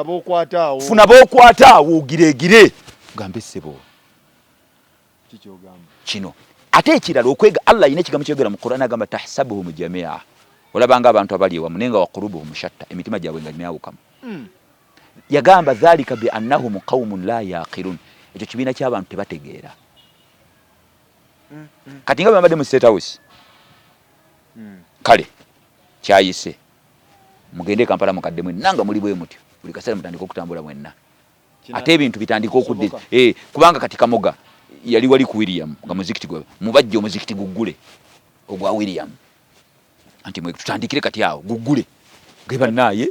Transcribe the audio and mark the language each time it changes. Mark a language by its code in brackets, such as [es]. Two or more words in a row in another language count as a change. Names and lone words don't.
[lg] bookwata awo giregire gambe ssebo kino ate ekirala okwega Allah ayina ekigambo kyogera mu Qur'an agamba [ar] تحسبهم جميعا [lg] olabanga abantu abali ewamu naye nga [ar] وقلوبهم شتى [lg] emitima gyabwe nga myawukamu yagamba [ar] ذلك بأنهم قوم لا يعقلون [lg] ekyo kibiina ky'abantu tebategeera kati nga bambadde mu State House kale kyayise mugende Kampala mukadde mwenna nga muli bwe mutyo buli kaseera mutandika okutambula mwenna ate ebintu bitandika okudde kubanga kati Kamoga yali wali ku William nga muzikiti gwe mubajja omuzikiti guggule ogwa William anti mwe tutandikire kati awo guggule geba naye